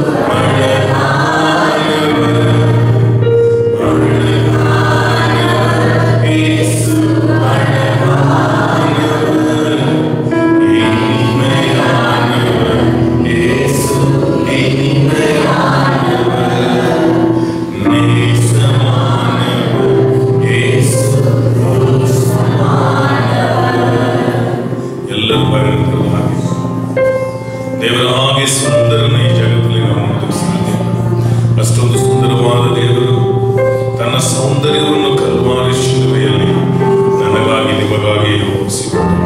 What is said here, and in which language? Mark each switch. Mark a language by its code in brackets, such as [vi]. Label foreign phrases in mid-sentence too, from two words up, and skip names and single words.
[ta] அழகானவர், அழகானவர் இயேசு, அழகானவர், இனிமையானவர் இயேசு, இனிமையானவர், நேசமானவர் இயேசு, [kn] ಎಲ್ಲರೂ ಬರೆಯುತ್ತಲ್ಲ ಹಾಗೆ ದೇವರ ಹಾಗೆ ಸುಂದರನ ಈ ಜಗತ್ತಲ್ಲಿ ನಾವು ನೋಡಲು ಸಾಧ್ಯ. ಅಷ್ಟೊಂದು ಸುಂದರವಾದ ದೇವರು ತನ್ನ ಸೌಂದರ್ಯವನ್ನು ಕಲ್ವಾರಿ ಶಿಲುಬೆಯಲ್ಲಿ ನನಗಾಗಿ ನಿಮಗಾಗಿ ಒಪ್ಪಿಸಿಕೊಂಡರು.